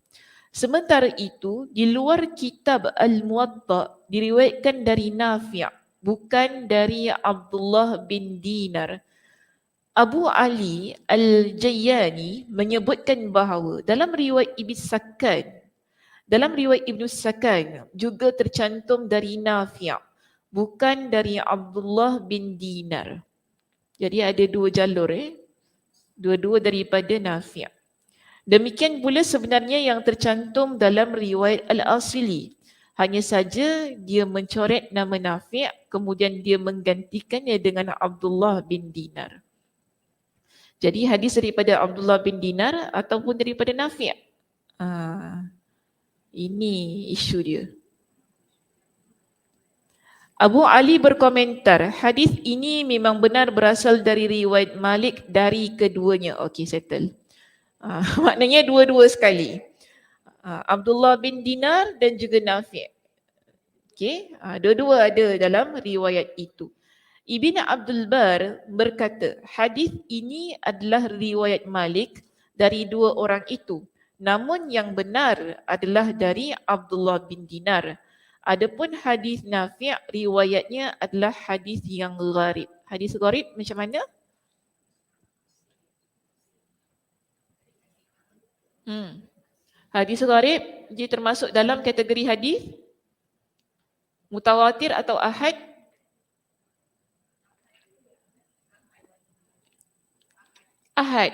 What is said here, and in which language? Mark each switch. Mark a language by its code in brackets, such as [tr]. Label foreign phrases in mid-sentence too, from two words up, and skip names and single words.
[ms] Sementara itu, di luar kitab Al-Muwatta diriwayatkan dari Nafi', bukan dari Abdullah bin Dinar. Abu Ali Al-Jayyani menyebutkan bahawa dalam riwayat Ibn Sakan juga tercantum dari Nafi', bukan dari Abdullah bin Dinar. Jadi ada dua jalur dua-dua daripada Nafi'. Demikian pula sebenarnya yang tercantum dalam riwayat Al-Asili. Hanya saja dia mencoret nama Nafi' kemudian dia menggantikannya dengan Abdullah bin Dinar. Jadi hadis daripada Abdullah bin Dinar ataupun daripada Nafi'. Ini isu dia. Abu Ali berkomentar, hadis ini memang benar berasal dari riwayat Malik dari keduanya. Okey, settle. Maknanya dua-dua sekali. Abdullah bin Dinar dan juga Nafi'. Okey, dua-dua ada dalam riwayat itu. Ibn Abdul Bar berkata, hadis ini adalah riwayat Malik dari dua orang itu. Namun yang benar adalah dari Abdullah bin Dinar. Adapun hadis Nafi' riwayatnya adalah hadis yang gharib. Hadis gharib macam mana? Hadis gharib dia termasuk dalam kategori hadis mutawatir atau ahad? Ahad.